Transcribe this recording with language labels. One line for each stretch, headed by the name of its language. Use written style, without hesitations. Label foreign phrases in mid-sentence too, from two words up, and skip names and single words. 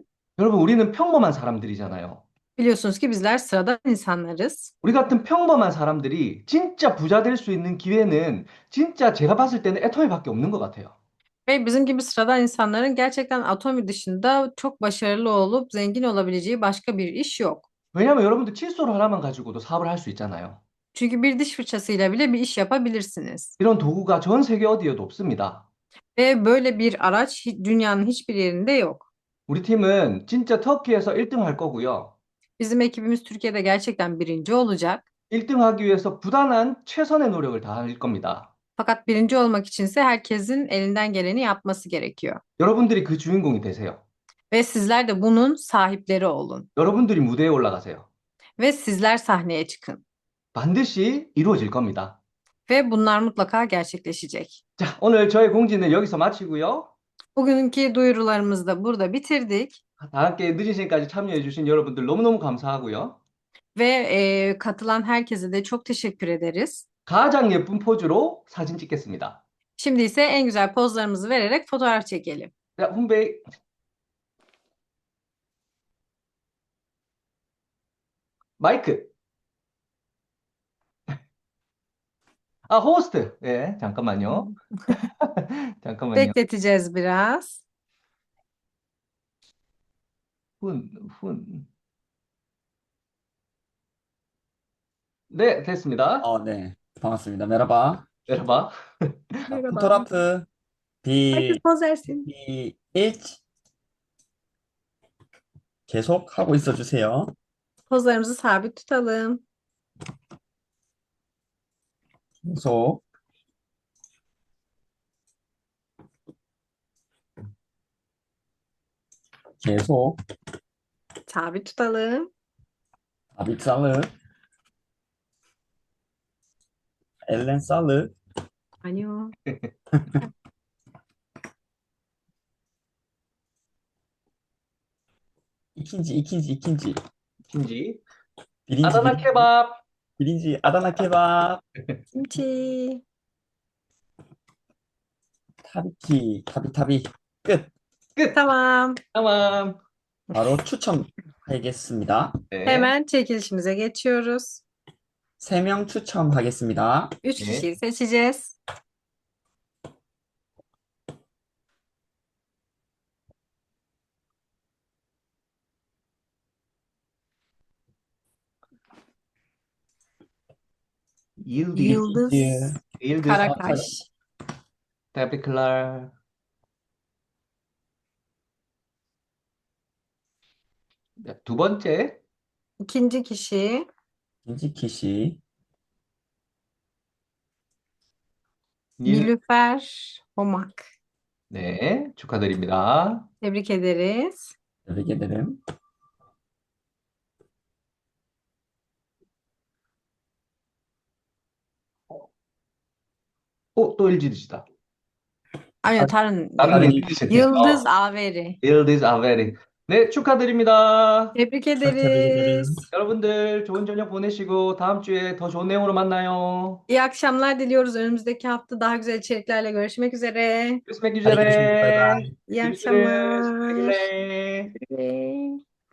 Korean: 여러분, 우리는 평범한 사람들이잖아요.
Turkish: Biliyorsunuz ki bizler sıradan insanlarız.
Korean: 우리 같은 평범한 사람들이 진짜 부자 될 수 있는 기회는 진짜 제가 봤을 때는 애터미밖에 없는 것 같아요.
Turkish: Ve bizim gibi sıradan insanların gerçekten Atomi dışında çok başarılı olup zengin olabileceği başka bir iş yok.
Korean: 왜냐면 여러분들 칫솔 하나만 가지고도 사업을 할 수 있잖아요.
Turkish: Çünkü bir diş fırçasıyla bile bir iş yapabilirsiniz.
Korean: 이런 도구가 전 세계 어디에도 없습니다.
Turkish: Ve böyle bir araç dünyanın hiçbir yerinde yok.
Korean: 우리 팀은 진짜 터키에서 1등 할 거고요.
Turkish: Bizim ekibimiz Türkiye'de gerçekten birinci olacak.
Korean: 1등 하기 위해서 부단한 최선의 노력을 다할 겁니다.
Turkish: Fakat birinci olmak içinse herkesin elinden geleni yapması gerekiyor.
Korean: 여러분들이 그 주인공이 되세요.
Turkish: Ve sizler de bunun sahipleri olun.
Korean: 여러분들이 무대에 올라가세요.
Turkish: Ve sizler sahneye çıkın.
Korean: 반드시 이루어질 겁니다.
Turkish: Ve bunlar mutlaka gerçekleşecek.
Korean: 자, 오늘 저의 공지는 여기서 마치고요.
Turkish: Bugünkü duyurularımızı da burada bitirdik.
Korean: 다 함께 늦은 시간까지 참여해주신 여러분들 너무너무 감사하고요.
Turkish: Ve katılan herkese de çok teşekkür ederiz.
Korean: 가장 예쁜 포즈로 사진 찍겠습니다.
Turkish: Şimdi ise en güzel pozlarımızı vererek fotoğraf çekelim.
Korean: 자, 훈베이. 마이크. 아, 호스트. 예, 잠깐만요. 잠깐만요.
Turkish: Bekleteceğiz biraz.
Korean: 훈. 네, 됐습니다. 네. 반갑습니다. 메라바. 내려봐.
Turkish: Merhaba. 포토라프 Herkes poz versin.
Korean: B1 계속 하고 있어 주세요.
Turkish: Pozlarımızı sabit tutalım.
Korean: 계속. 계속.
Turkish: Sabit tutalım. 아빗살르. 엘렌살르. Anyo. 이킨지.
Korean: 김지.
Turkish: 비린지, Adana kebap. Birinci, Adana kebap.
Korean: Kimchi. 타비키, 타비. 끝. 끝.
Turkish: Tamam. tamam.
Korean: 바로 추첨하겠습니다. 네.
Turkish: Hemen çekilişimize geçiyoruz.
Korean: 3명 추첨하겠습니다. 3 네.
Turkish: kişiyi seçeceğiz. Yıldız Yıldız Karakaş. Tebrikler.
Korean: 두 번째,
Turkish: İkinci kişi
Korean: 김지키 씨.
Turkish: Nilüfer Homak.
Korean: 네, 축하드립니다.
Turkish: Tebrik ederiz. tebrik ederim.
Korean: 또 LGD시다. 아니요, 다른 다른 다른 LGD시네요.
Turkish: Yıldız Averi. Yıldız Averi.
Korean: 네, 축하드립니다.
Turkish: Tebrik tebrik ederiz.
Korean: 여러분들 좋은 저녁 보내시고 다음 주에 더 좋은 내용으로 만나요.
Turkish: İyi akşamlar diliyoruz. Önümüzdeki hafta daha güzel içeriklerle görüşmek üzere. görüşmek Hadi görüşürüz. Bay üzere. bay. İyi görüşürüz. akşamlar. güle güle. Güle.